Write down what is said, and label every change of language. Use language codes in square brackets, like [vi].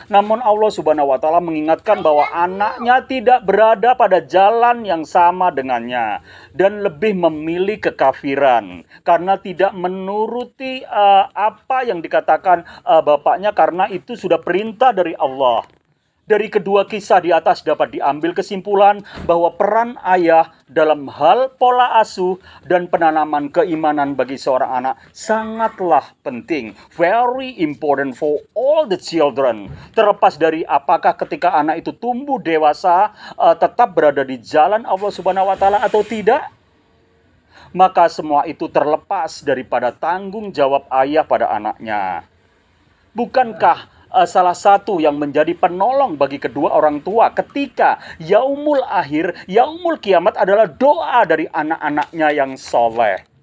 [id] Namun Allah Subhanahu wa taala mengingatkan bahwa anaknya tidak berada pada jalan yang sama dengannya dan lebih memilih kekafiran karena tidak menuruti apa yang dikatakan bapaknya, karena itu sudah perintah dari Allah. Dari kedua kisah di atas dapat diambil kesimpulan bahwa peran ayah dalam hal pola asuh dan penanaman keimanan bagi seorang anak sangatlah penting. [en] Very important for all the children. [id] Terlepas dari apakah ketika anak itu tumbuh dewasa tetap berada di jalan Allah Subhanahu wa taala atau tidak. Maka semua itu terlepas daripada tanggung jawab ayah pada anaknya. Bukankah salah satu yang menjadi penolong bagi kedua orang tua ketika yaumul akhir, yaumul kiamat adalah doa dari anak-anaknya yang soleh.